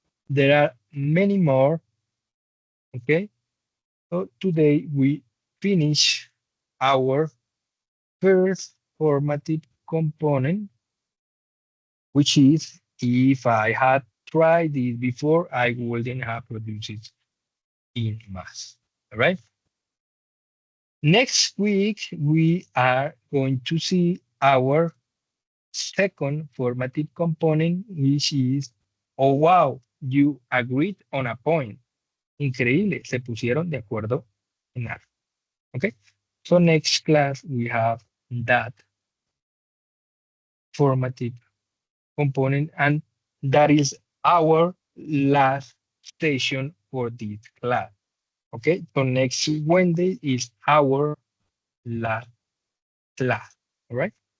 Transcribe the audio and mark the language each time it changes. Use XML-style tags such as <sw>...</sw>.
<en>There are many more. Okay, so today we finish our first formative component, which is if I had tried this before, I wouldn't have produced it in mass. All right. Next week, we are going to see our second formative component, which is, oh, wow, you agreed on a point.</en> <es>Increíble, se pusieron de acuerdo en algo.</es> <en>Okay. So next class, we have that formative component, and that is our last station for this class. Okay. So next Wednesday is our last class. All right.</en>